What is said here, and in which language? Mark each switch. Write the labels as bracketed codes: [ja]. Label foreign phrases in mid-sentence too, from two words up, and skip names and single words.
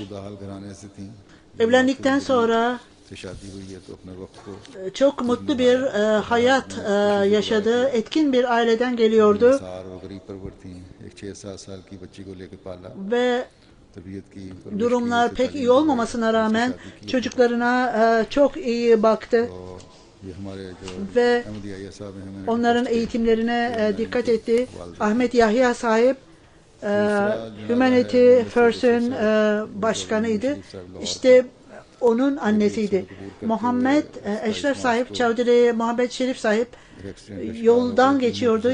[tr] Evlendikten sonra çok mutlu bir hayat yaşadı. Etkin bir aileden geliyordu. Ve durumlar pek iyi olmamasına rağmen çocuklarına çok iyi baktı. [ur] یہ ہمارے جو [tr] ve [ur] احمد یحییٰ صاحب ہیں ہمیں [tr] onların eğitimlerine dikkat etti. Ahmet Yahya sahip Humanity First'ün başkanıydı. İşte onun annesiydi. Muhammed Eşref sahip, Çavdiri Muhammed Şerif sahip yoldan geçiyordu.